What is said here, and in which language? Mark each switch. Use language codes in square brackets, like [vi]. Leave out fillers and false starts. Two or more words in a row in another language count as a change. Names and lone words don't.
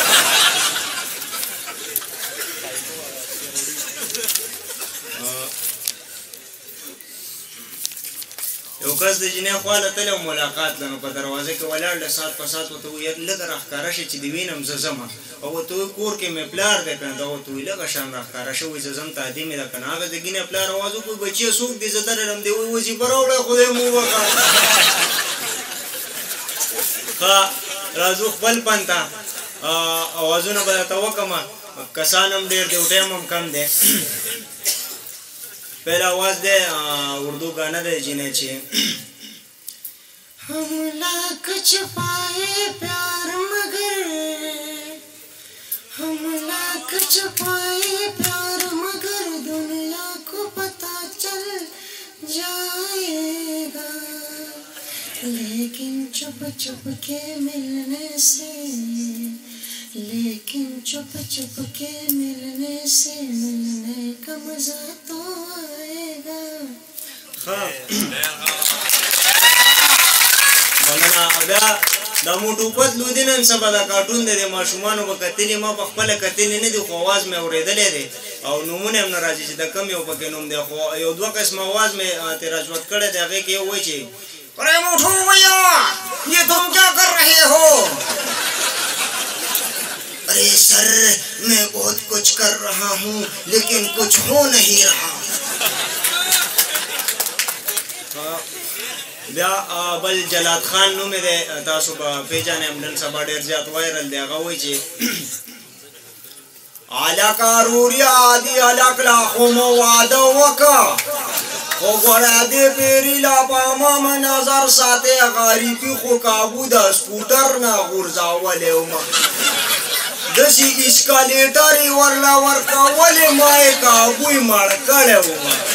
[ps] یو کس د جینۍ خوا له تللی و ملاقات له نو په دروازه کې ولاړ له ساعت په ساعت ورته وایي لږه راښکاره شي چې دې وینم زه ځمه او ورته وایي کور کې مې پلار دی که نه دا ورته وایي لږه شان راښکاره شه وایي زه ځم تادي مې ده که نه هغه د ګینې پلار اواز وکړو بچیه څوک دي زه درلم دی وایي وظیفه راوړی خدای مو وکړه ښه راځو خپل پن ته اوازونه به درته وکړم کسان هم ډېر دی او ټایم هم کم دی [ur] پہلا آواز دے اردو گانا دے جنہیں چھے ہم لاکھ چھپائے پیار مگر ہم لاکھ چھپائے پیار مگر دنیا کو پتہ چل جائے گا لیکن چپ چپ کے ملنے سے لیکن چپ چپ کے ملنے سے ملنے کا مزہ تو آئے گا [ps] مننه بیا دا موټو پتلو دي نن سبا دا کارټون دی د ماشومانو به کتلي ما په خپله کتلي نه دي خو اواز مې اورېدلی دی او نومونه هم نه راځي چې د کم یو پکې نوم دی خو یو دوه قسمه اواز مې تراجمت کړی دی هغې کې یو وایي چې [ur] ارے موټو بھیا یہ تم کیا کر رہے ہو ارے سر میں بہت کچھ کر رہا ہوں لیکن کچھ ہو نہیں رہا [ps] بیا بل جلاد خان نوم دی تاسو به پیژنئ هم نن سبا ډېر زیات وایرل دی هغه وایي چې الک روریا دی الک لا خو مو واده وکړه خو ګوره دې پیري لا پامه مه نظر ساتې غریبي خو کابو د سکوټر نه غورځولی ومه داسې اسکالیټر یې ورله ورکولې ما یې کابوی مړ کړی ومه